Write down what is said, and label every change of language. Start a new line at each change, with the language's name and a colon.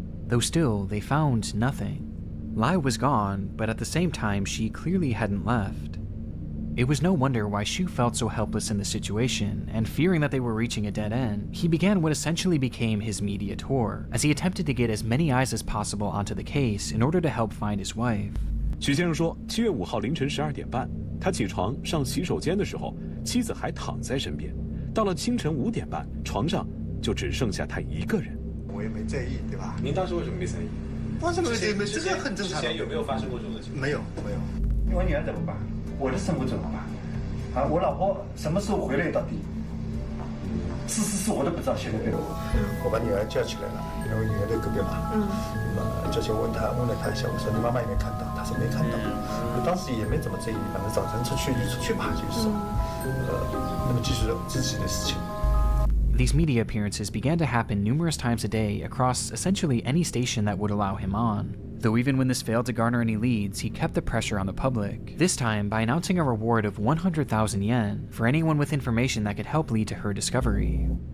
English: Though still, they found nothing. Lai was gone, but at the same time, she clearly hadn't left. It was no wonder why Shu felt so helpless in the situation, and fearing that they were reaching a dead end, he began what essentially became his media tour, as he attempted to get as many eyes as possible onto the case in order to help find his wife.
Chinese: 徐先生说，7月5号凌晨12点半，他起床上洗手间的时候，妻子还躺在身边。到了清晨5点半，床上就只剩下他一个人。我也没在意，对吧？您当时为什么没在意？为什么没？这个很正常。之前有没有发生过这种的情况？没有。我女儿怎么办？我的生活怎么办？啊，我老婆什么时候回来到底？是我都不知道，现在对吧？我把女儿叫起来了，因为女儿在隔壁嘛。那么叫起问了她一下，我说你妈妈有没有看到？她说没看到。我当时也没怎么在意，反正早晨出去就出去吧，就是说，那么继续自己的事情。
English: These media appearances began to happen numerous times a day across essentially any station that would allow him on. Though even when this failed to garner any leads, he kept the pressure on the public, this time by announcing a reward of 100,000 yen for anyone with information that could help lead to her discovery.